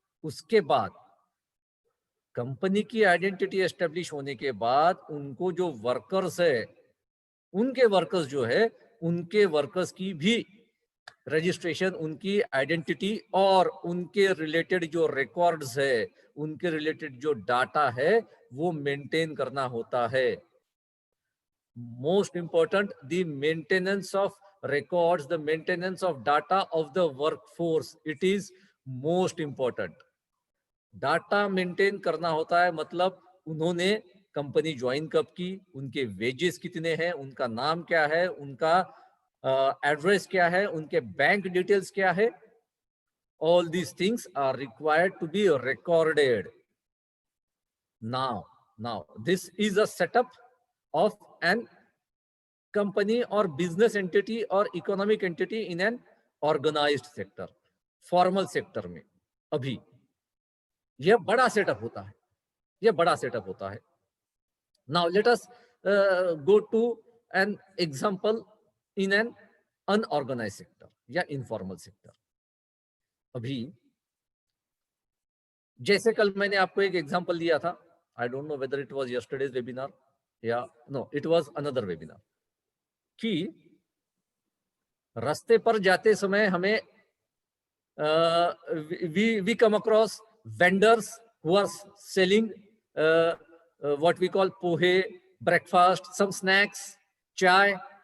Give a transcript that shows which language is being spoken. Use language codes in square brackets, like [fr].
[hi] उसके बाद कंपनी की आइडेंटिटी एस्टेब्लिश होने के बाद उनको जो वर्कर्स है, उनके वर्कर्स जो है, उनके वर्कर्स की भी रजिस्ट्रेशन, उनकी आइडेंटिटी और उनके रिलेटेड जो रिकॉर्ड्स है, उनके रिलेटेड जो डाटा है वो मेंटेन करना होता है। [en] most important, the maintenance of records, the maintenance of data of the workforce. It is most important. [hi] Data maintain करना होता है, मतलब उन्होंने कंपनी ज्वाइन कब की, उनके वेजेस कितने हैं, उनका नाम क्या है, उनका एड्रेस क्या है, उनके बैंक डिटेल्स क्या है. [en] All these things are required to be recorded. Now this is a setup of an company or business entity or economic entity in an organized sector, formal sector में. [hi] अभी यह बड़ा setup होता है, यह बड़ा सेटअप होता है. [en] Now let us go to an example in an unorganized sector या informal sector. [hi] अभी जैसे कल मैंने आपको एक एग्जांपल दिया था, [en] I don't know whether it was yesterday's webinar या no, it was another webinar, [hi] कि रास्ते पर जाते समय हमें [en] We come across vendors who are selling what we call pohe, breakfast, some snacks, chai.